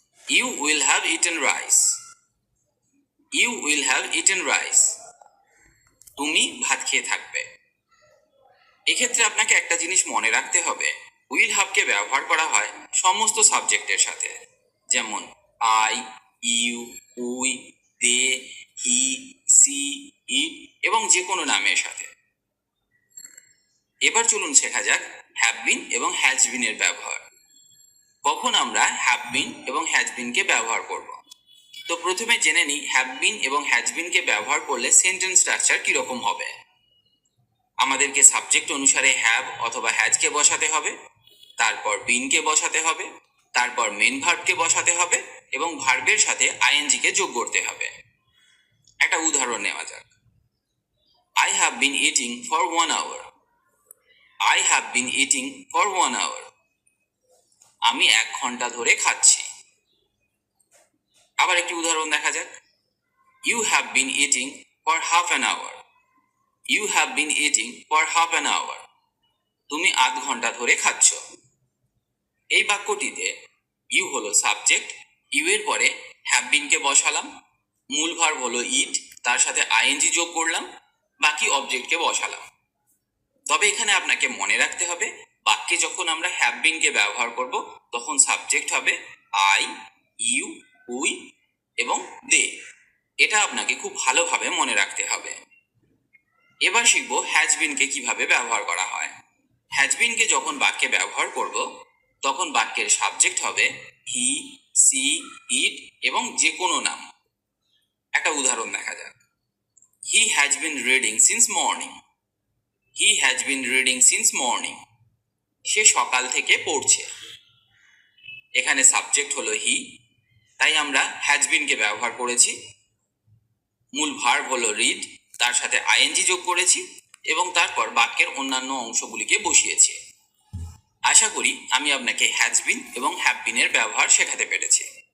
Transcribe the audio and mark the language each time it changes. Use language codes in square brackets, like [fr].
[en] You will have eaten rice. You will have eaten rice. [bn] তুমি ভাত খেয়ে থাকবে। এক্ষেত্রে আপনাকে একটা জিনিস মনে রাখতে হবে, উইল হ্যাভকে ব্যবহার করা হয় সমস্ত সাবজেক্টের সাথে, যেমন I, you, we, they, he, C, ইট এবং যে কোনো নামের সাথে। এবার চলুন শেখা যাক হ্যাভ বিন এবং হ্যাজ বিনের ব্যবহার। কখন আমরা হ্যাভ বিন এবং হ্যাজ বিনকে ব্যবহার করব। তো প্রথমে জেনে নিই হ্যাভ বিন এবং হ্যাজ বিনকে ব্যবহার করলে সেন্টেন্স স্ট্রাকচার কিরকম হবে। আমাদেরকে সাবজেক্ট অনুসারে হ্যাভ অথবা হ্যাজকে বসাতে হবে, তারপর বিনকে বসাতে হবে, তারপর মেন ভার্বকে বসাতে হবে এবং ভার্বের সাথে আইএনজিকে যোগ করতে হবে। একটা উদাহরণ নেওয়া যাক। [en] I have been eating for 1 hour. I have been eating for 1 hour. [bn] আমি 1 ঘন্টা ধরে খাচ্ছি। আবার একটি উদাহরণ দেখা যাক। [en] You have been eating for half an hour. You have been eating for half an hour. [bn] তুমি 1/2 ঘন্টা ধরে খাচ্ছ। এই বাক্যটিতে ইউ হলো সাবজেক্ট, ইউ এর পরে হ্যাভ বিনকে বসালাম, মূল ভার্ব হলো ইট, তার সাথে আইএনজি যোগ করলাম, বাকি অবজেক্টকে বসালাম। তবে এখানে আপনাকে মনে রাখতে হবে বাক্যে যখন আমরা হ্যাভ বিনকে ব্যবহার করব তখন সাবজেক্ট হবে আই, ইউ, উই এবং দে। এটা আপনাকে খুব ভালোভাবে মনে রাখতে হবে। এবার শিখব হ্যাজ বিনকে কিভাবে ব্যবহার করা হয়। হ্যাজ বিনকে যখন বাক্যে ব্যবহার করব তখন বাক্যের সাবজেক্ট হবে হি, সি, ইট এবং যে কোনো নাম। একটা উদাহরণ দেখা যাক। [en] He has been reading since morning. He has been reading since morning. [bn] সে সকাল থেকে পড়ছে। এখানে সাবজেক্ট হলো হি, তাই আমরা হ্যাজ বিনকে ব্যবহার করেছি। মূল ভার্ব হলো রিড, তার সাথে আইএনজি যোগ করেছি এবং তারপর বাক্যের অন্যান্য অংশগুলিকে বসিয়েছি। আশা করি আমি আপনাকে হ্যাজ বিন এবং হ্যাভ বিনের ব্যবহার শেখাতে পেরেছি।